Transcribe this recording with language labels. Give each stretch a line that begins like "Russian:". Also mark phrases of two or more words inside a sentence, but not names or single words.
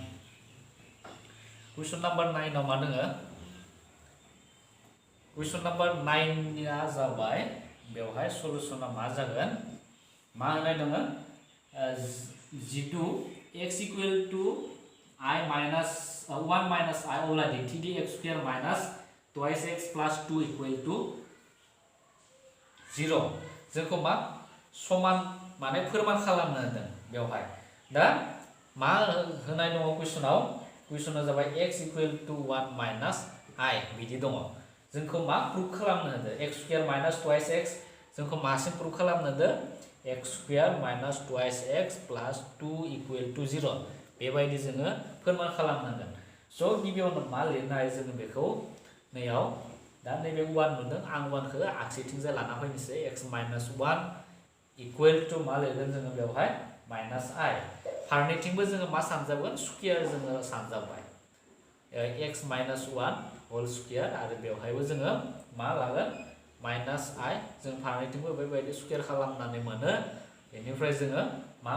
Bodo: आव मा दोङो कुइसन नाम्बार 9 निया जाबाय बेवहाय सलुसना मा जागोन मा होनाय दङ जितु
English: x equal to i minus 1 minus i
Bodo: अब्ला दिन्थिदि
English: x square minus twice x plus 2 equal to 0
Bodo: जोंखौ मा समान माने फोरमान खालामनो होदों बेवहाय दा मा होनाय दङ कुइसना जाबाय
English: x equal to 1 minus i
Bodo: बिदि दङ जोंखौ मा प्रुफ खालामनो होदों
English: x square minus twice x
Bodo: जोंखौ मासिम प्रुफ खालामनो होदों
English: x square minus twice x plus 2 equal to 0
Bodo: बेबायदि जोङो फोरमान खालामनांगोन स' गिबियावनो मा लिरनो हायो जोङो बेखौ नैयाव दा नैबे 1 नुदों आं 1 खौ आगसिथिंजाय लाना फैनोसै
English: x minus 1 equal
Bodo: टु मा लिरगोन जोङो बेवहाय माइनास i फारनैथिंबो जोङो मा सानजाबगोन स्क्वायर जोङो सानजाबाय
English: x minus 1 whole square
Bodo: आरो बेवहायबो जोङो मा लागोन माइनास i जों फारनैथिंबो बेबायदि स्क्वायर खालामनानै मोनो बेनिफ्राय जोङो मा